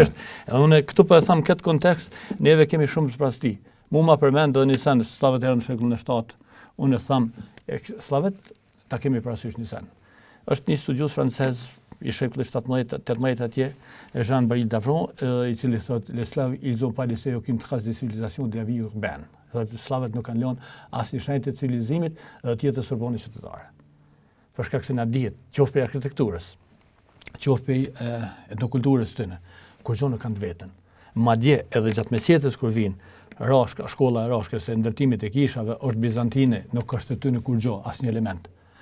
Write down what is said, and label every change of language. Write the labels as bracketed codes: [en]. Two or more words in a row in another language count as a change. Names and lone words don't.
[sq] Unë këtu po e tham këtë kontekst, neve kemi shumë sprasti. Mu ma përmend edhe një sen, sllavet erën në shekullin e 7, unë e tham, slavet ta kemi parasysh një sen. Është një studios francez i shekullit 17-18 atje, Jean-Baril Davron, i cili thot, [fr] les Slaves, ils ont pas laissé aucune trace de civilisation de la vie urbaine. [sq] Slavet nuk kanë lënë asnjë shenjë të civilizimit dhe të jetës urbane qytetare. Për shkak se na dihet, qoftë për arkitekturës, qoftë për etnokulturës tyne, kur gjë nuk kanë të vetën. Madje edhe gjatë mesjetës kur vinë, Rashka, shkolla e Rashkës e ndërtimit e kishave është bizantine, nuk është aty në kur gjë asnjë element.